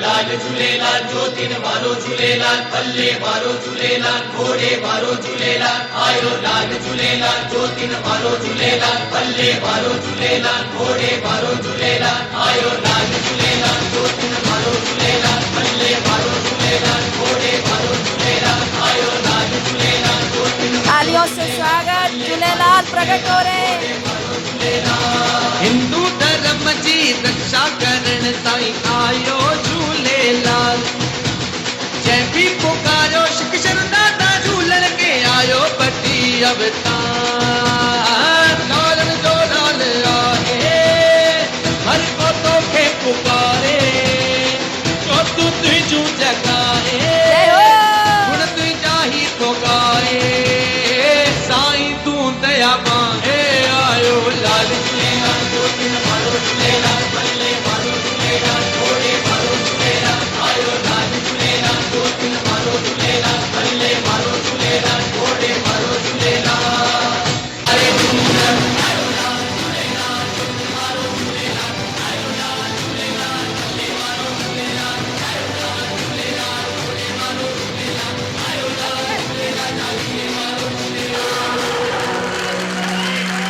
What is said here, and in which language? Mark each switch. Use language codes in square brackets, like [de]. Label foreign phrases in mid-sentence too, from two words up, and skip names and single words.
[sd] झूलेलाल ज्योतिन वारो झूलेलाल पल्ले वारो झूलेलाल घोड़े वारो झूलेलाल आयो लाल झूलेलाल ज्योतिन वारो झूलेलाल पल्ले वारो झूलेलाल घोड़े वारो झूलेलाल आयो लाल झूलेलाल ज्योतिन वारो झूलेलाल पल्ले वारो झूलेलाल घोड़े वारो झूलेलाल आयो लाल झूलेलाल ज्योतिन [hi] तालियों से स्वागत, झूलेलाल प्रकट हो रहे। [sd] हिंदू धर्म जी रक्षा करण ताईं आयो झूलेलाल। जंहिं बि पुकारियो शिक शरदा ता झूलण के आयो पटी अवतार। लालण जो लाल आहे हर को तोखे पुकारे, जो तू तुझू जगाए, जय हो। गुण तुझा ही तो गाए। साईं तू दया माहे आयो लाल झूलेलाल ज्योतिन वारो झूलेलाल पल्ले वारो झूलेलाल घोड़े वारो झूलेलाल आयो लाल झूलेलाल ज्योतिन वारो झूलेलाल पल्ले वारो झूलेलाल घोड़े वारो झूलेलाल। हरे झूलेलाल आयो लाल झूलेलाल ज्योतिन वारो झूलेलाल आयो लाल झूलेलाल पल्ले वारो झूलेलाल आयो लाल झूलेलाल घोड़े वारो झूलेलाल आयो लाल झूलेलाल लाली वारो झूलेलाल।